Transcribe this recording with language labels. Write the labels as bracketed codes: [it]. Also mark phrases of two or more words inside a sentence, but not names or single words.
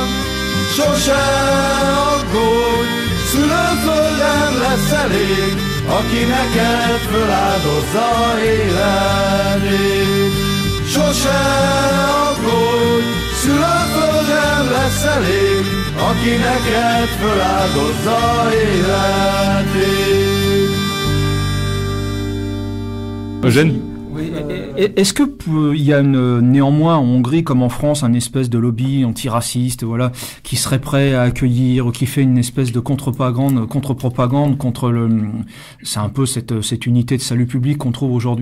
[hu] Sose aggódj, szülőföldem lesz elég, aki neked föláldozza életét. Sose aggódj, szülőföldem lesz elég, aki neked föláldozza életét. [fr] Eugène? Est-ce que il y a néanmoins en Hongrie comme en France un espèce de lobby antiraciste, voilà, qui serait prêt à accueillir ou qui fait une espèce de contre-propagande contre le, c'est un peu cette unité de salut public qu'on trouve aujourd'hui.